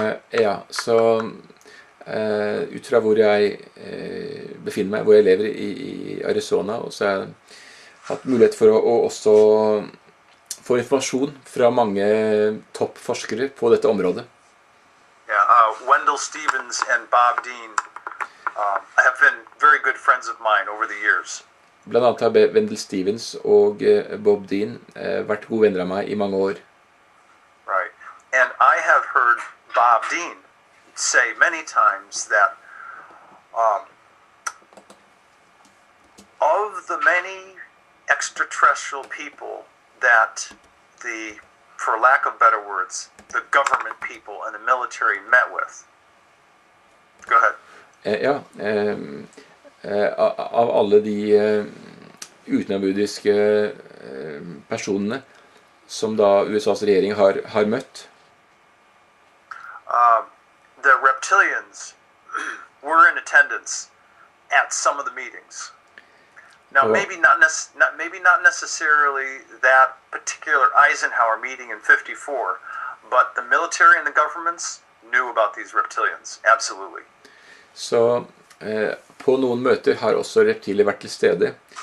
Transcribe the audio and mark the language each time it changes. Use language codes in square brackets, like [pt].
[no] Ja, så ut fra hvor jeg befinner meg, hvor jeg lever i Arizona, og så har jeg hatt mulighet for å også få informasjon fra mange toppforskere på dette området. [en] Wendell Stevens and Bob Dean have been very good friends of mine over the years. [no] Blant annet har Wendell Stevens og Bob Dean vært gode venner av meg i mange år. [en] Right. And I have heard Bob Dean say many times that of the many extraterrestrial people that for lack of better words, the government people and the military met with. Go ahead. [no] Av alle de utenomjordiske personene som da USAs regjering har møtt. [en] The reptilians were in attendance at some of the meetings. Now, maybe not necessarily that particular Eisenhower meeting in '54, but the military and the governments knew about these reptilians. Absolutely. [no] Så på noen møter har også reptiler vært til stede.